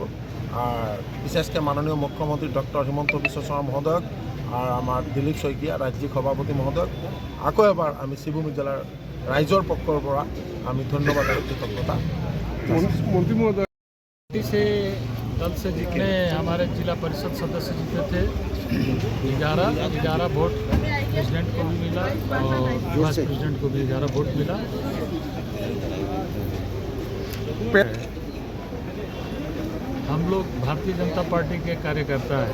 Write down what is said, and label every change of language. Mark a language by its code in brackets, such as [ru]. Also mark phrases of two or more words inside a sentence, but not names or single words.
[as] আর বিশেষকৈ মাননীয় মুখ্যমন্ত্রী ডক্টর হিমন্ত বিশ্ব শর্মা মহোদয়ক আর আমার দিলীপ শইকীয়া রাজ্যিক সভাপতি মহোদয়ক আকৌ এবাৰ আমি শ্রীভূমি জেলাৰ ৰাইজৰ পক্ষৰ পৰা আমি ধন্যবাদ আৰু কৃতজ্ঞতা। [hi] मंत्री महोदय से दल से जितने हमारे जिला परिषद सदस्य जीते थे 11 वोट प्रेसिडेंट को भी मिला और वाइस प्रेसिडेंट को भी 11 वोट मिला। हम लोग भारतीय जनता पार्टी के कार्यकर्ता हैं।